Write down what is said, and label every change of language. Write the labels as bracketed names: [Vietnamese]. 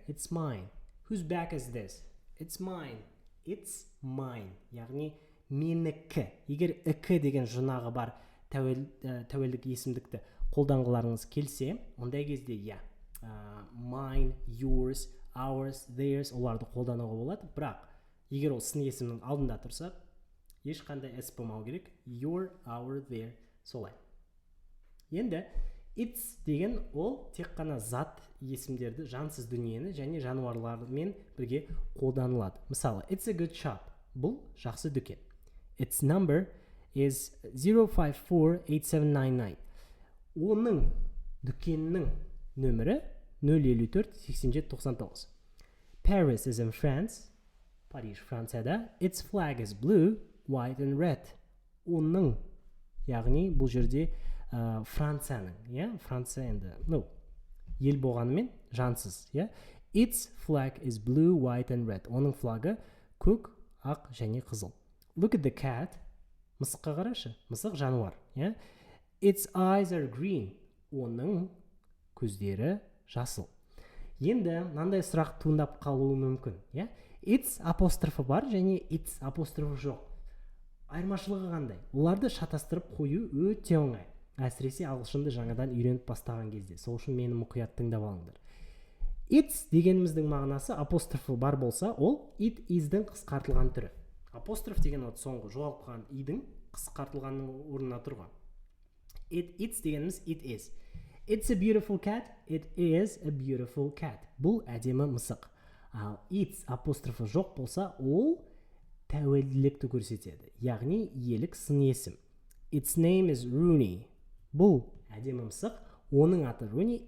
[English] It's mine. Whose bag is this? It's mine. It's mine. [Kazakh] Яғни менікі. Егер ікі деген жұрнағы бар тәуелдік есімдікті қолданғыларыңыз келсе, ондай кезде mine, yours, ours, theirs оларды қолдануға болады. Бірақ егер ол сын есімнің алдында тұрса, ешқандай s болмау керек. [English] Your, our, their солай. [Kazakh] Енді it's деген ол тек қана зат есімдерді, жансыз дүниені және жануарлармен бірге қолданылады. Мысалы, [English] it's a good shop. [Kazakh] Бұл жақсы дүкен. [English] Its number is 0548799. [Kazakh] Оның дүкеннің нөмірі 054-8799. [English] Paris is in France. [Kazakh] Париж Францияда. [English] Its flag is blue, white and red. [Kazakh] Оның, яғни бұл жерде Францияның, Франция енді, ел болғанымен жансыз, [English] Its flag is blue, white and red. [Kazakh] Оның флагы көк, ақ және қызыл. [English] Look at the cat. [Kazakh] Мысыққа қарашы. Мысық жануар, [English] Its eyes are green. [Kazakh] Оның көздері жасыл. Енді мынандай сұрақ туындап қалуы мүмкін, Its апострофы бар және its апострофы жоқ. Айырмашылығы қандай? Оларды шатастырып қою өте оңай. Әсіресе ағылшынды жаңадан үйреніп бастаған кезде. Сол үшін мені мұқият тыңдап алыңдар. Its дегеніміздің мағынасы апострофы бар болса, ол it is-дің қысқартылған түрі. Апостроф деген соңғы жоғалып қалған i-дің қысқартылғанның орнына тұрған. [English] It's дегеніміз it is. It's a beautiful cat. It is a beautiful cat. [Kazakh] Бұл әдемі мысық. Ал its апострофы жоқ болса, ол тәуелділікті көрсетеді. Яғни иелік сын есім. [English] Its name is Rooney. [Kazakh] Бұл әдемі мысық, оның аты Rooney.